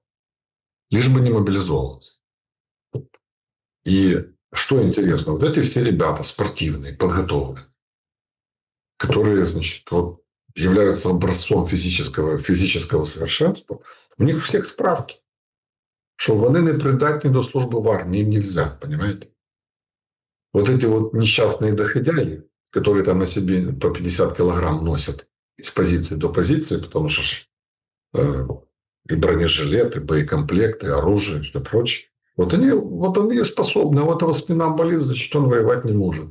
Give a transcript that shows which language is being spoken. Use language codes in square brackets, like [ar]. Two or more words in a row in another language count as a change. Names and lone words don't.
[ru] Лишь бы не мобилизовываться. И что интересно, вот эти все ребята спортивные, подготовленные, которые, значит, вот, являются образцом физического совершенства, у них у всех справки. [uk] Що вони не придатні до служби в армии, [ru] им нельзя, понимаете? Вот эти вот несчастные доходяги, которые там на себе по 50 килограмм носят с позиции до позиции, потому что и бронежилет, и боекомплект, и оружие, и все прочее. Вот они способны, а у этого спина болит, значит, он воевать не может.